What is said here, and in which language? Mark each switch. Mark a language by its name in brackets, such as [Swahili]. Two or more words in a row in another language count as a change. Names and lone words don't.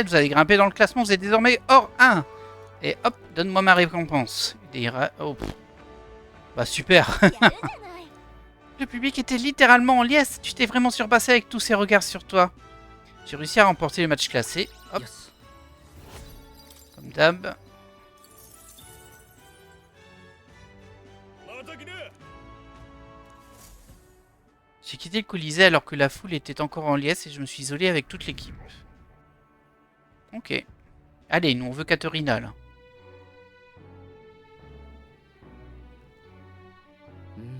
[French] Vous avez grimpé dans le classement, vous êtes désormais hors 1. Et hop, donne-moi ma récompense. Oh. Bah super. Le public était littéralement en liesse. Tu t'es vraiment surpassé avec tous ces regards sur toi. J'ai réussi à remporter le match classé. Hop, よし comme d'hab. [Japanese] また来な。 [French] J'ai quitté le Colisée alors que la foule était encore en liesse et je me suis isolé avec toute l'équipe. Ok. Allez, nous on veut Katerina là. うん